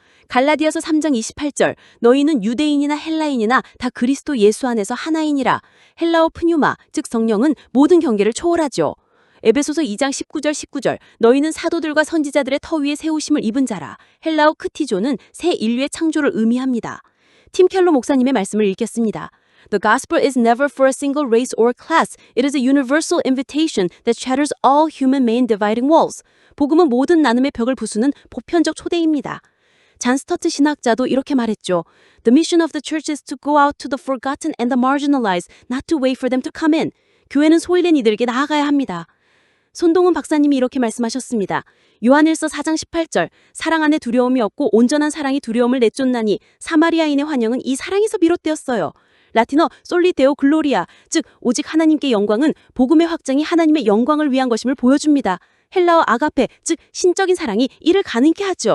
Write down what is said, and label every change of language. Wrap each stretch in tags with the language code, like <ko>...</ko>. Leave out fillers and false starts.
<ko>갈라디아서 3장 28절 너희는 유대인이나 헬라인이나 다 그리스도 예수 안에서 하나이니라. 헬라어 프뉴마, 즉 성령은 모든 경계를 초월하죠. 에베소서 2장 19절 너희는 사도들과 선지자들의 터 위에 세우심을 입은 자라. 헬라어 크티조는 새 인류의 창조를 의미합니다. 팀 켈러 목사님의 말씀을 읽겠습니다.</ko> <en>The gospel is never for a single race or class. It is a universal invitation that shatters all human made dividing walls.</en> <ko>복음은 모든 나눔의 벽을 부수는 보편적 초대입니다. 잔 스터트 신학자도 이렇게 말했죠.</ko> <en>The mission of the church is to go out to the forgotten and the marginalized, not to wait for them to come in.</en> <ko>교회는 소외된 이들에게 나아가야 합니다. 손동훈 박사님이 이렇게 말씀하셨습니다. 요한일서 4장 18절 사랑 안에 두려움이 없고 온전한 사랑이 두려움을 내쫓나니 사마리아인의 환영은 이 사랑에서 비롯되었어요. 라틴어 솔리데오 글로리아, 즉 오직 하나님께 영광은 복음의 확장이 하나님의 영광을 위한 것임을 보여줍니다. 헬라어 아가페, 즉 신적인 사랑이 이를 가능케 하죠.</ko>